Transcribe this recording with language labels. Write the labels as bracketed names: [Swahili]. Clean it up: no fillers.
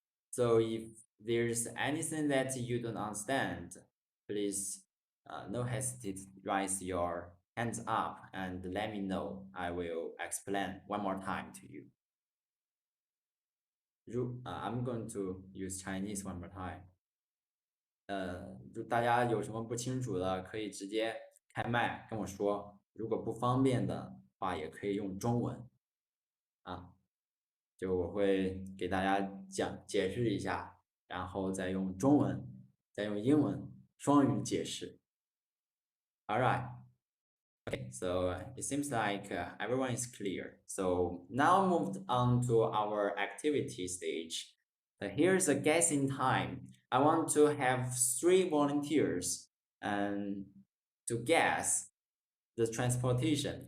[English] So if there's anything that you don't understand, please no hesitate, raise your hands up and let me know. I will explain one more time to you. I'm going to use Chinese one more time. [Chinese] 大家有什么不清楚的，可以直接开麦跟我说。如果不方便的话，也可以用中文。就我会给大家解释一下，然后再用中文，再用英文双语解释。 [English] All right. Okay, so it seems like everyone is clear. So now moved on to our activity stage. Here's a guessing time. I want to have 3 volunteers and to guess the transportation.